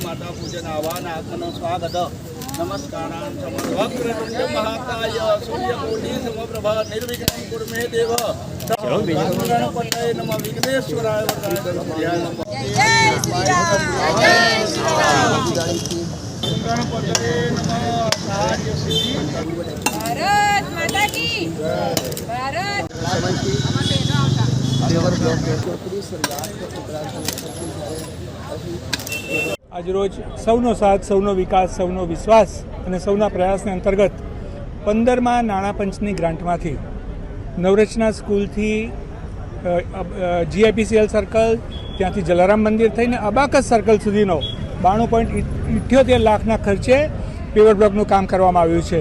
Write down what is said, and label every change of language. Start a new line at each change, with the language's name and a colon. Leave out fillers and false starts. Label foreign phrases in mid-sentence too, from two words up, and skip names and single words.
Sanskrit: माता पूजन आह्वान आत्मन स्वागत नमस्कार महाकाय सूर्यकोटि समप्रभा निर्विघ्नं कुरु मे देव नम विघ्नेश्वराय
Hindi: भारत माता की भारत
Gujarati: આજરોજ સૌનો સાથ, સૌનો વિકાસ, સૌનો વિશ્વાસ અને સૌના પ્રયાસને અંતર્ગત 15માં નાણાં પંચની ગ્રાન્ટમાંથી નવરચના સ્કૂલથી GIPCL સર્કલ, ત્યાંથી જલારામ મંદિર થઈને અબાકસ સર્કલ સુધીનો 92.78 લાખના ખર્ચે પેવર બ્લોકનું કામ કરવામાં આવ્યું છે।